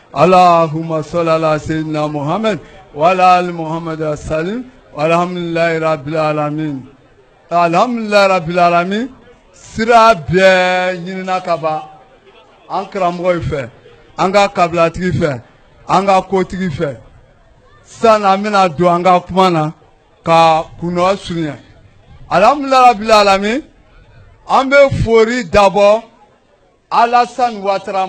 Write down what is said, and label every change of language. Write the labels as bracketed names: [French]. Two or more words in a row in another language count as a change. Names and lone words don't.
[Arabic] اللهم صل على سيدنا محمد وعلى آل محمد وسلم والحمد لله رب العالمين الحمد لله رب العالمين [Bambara] sira bɛɛ ɲinina ka ban an karamɔgɔ fɛ an ka kabilatigi fɛ an ka kotigi fɛ sisan an bɛna don an ka kuma na ka kunnɔgɔ surunya [Arabic] الحمد لله رب العالمين [Bambara] an bɛ foli dabɔ Alassane Ouattara